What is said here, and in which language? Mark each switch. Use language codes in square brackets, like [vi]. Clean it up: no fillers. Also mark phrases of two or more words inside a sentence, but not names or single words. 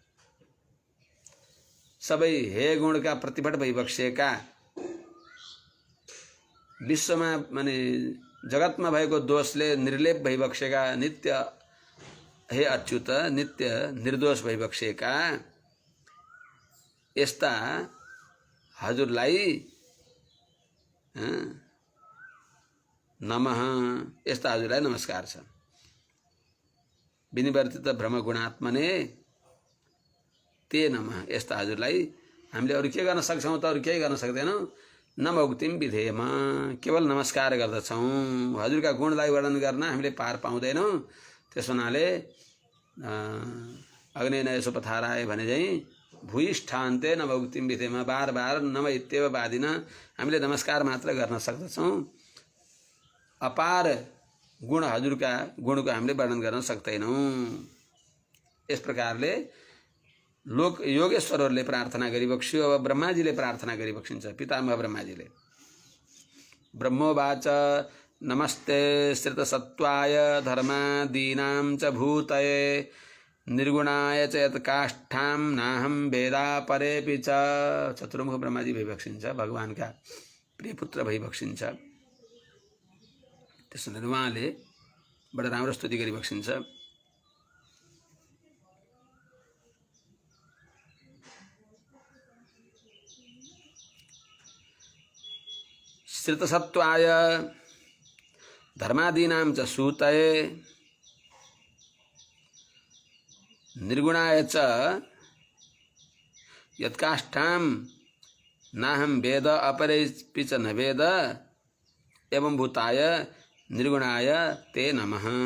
[ne] सबै हे गुणका प्रतिपट भइबक्सेका, विश्वमा माने जगतमा भएको दोषले निर्लेप भइबक्सेका, नित्य हे अच्युत नित्य निर्दोष भइबक्सेका यस्ता हजुरलाई नमः, यस्ता हजुरलाई नमस्कार छ। [sa] विनिवर्तित ब्रह्मगुणात्मने ते नमः, [ne] यस्ता हजुरलाई हामीले अरू के गर्न सक्छौँ त? अरू केही गर्न सक्दैनौँ। [sa] नमोक्तिम विधेयम, [ne] केवल नमस्कार गर्दछौँ। हजुरका गुणलाई वर्णन गर्न हामीले पार पाउँदैनौँ। त्यस हुनाले [sa] अग्नि नयसो पथाराय [ne] भने चाहिँ [sa] भूयिष्ठान्ते नमोक्तिम विधेयम, बार बार नम इत्येव वादिन [ne] हामीले नमस्कार मात्र गर्न सक्दछौँ। अपार गुण हजुरका गुणको हामीले वर्णन गर्न सक्दैनौँ। यस प्रकारले लोक योगेश्वरहरूले प्रार्थना गरिबक्स्यो। अब ब्रह्माजीले प्रार्थना गरिबक्सिन्छ, पितामह ब्रह्माजीले। [sa] ब्रह्मोवाच नमस्ते श्रितसत्त्वाय धर्मादीनां च भूतये निर्गुणाय च यत्काष्ठां नाहं वेदा परेऽपि च। [ne] चतुर्मुख ब्रह्माजी भइबक्सिन्छ, भगवानका प्रिय पुत्र भइबक्सिन्छ। त्यसैले उहाँले बडा राम्रो स्तुति गरिबक्सिन्छ। [sa] श्रितसत्त्वाय धर्मादीनां च सूतये निर्गुणाय च यत्काष्ठां नाहं वेद अपरेऽपि च न वेद एवं भूताय निर्गुणाय ते नमः।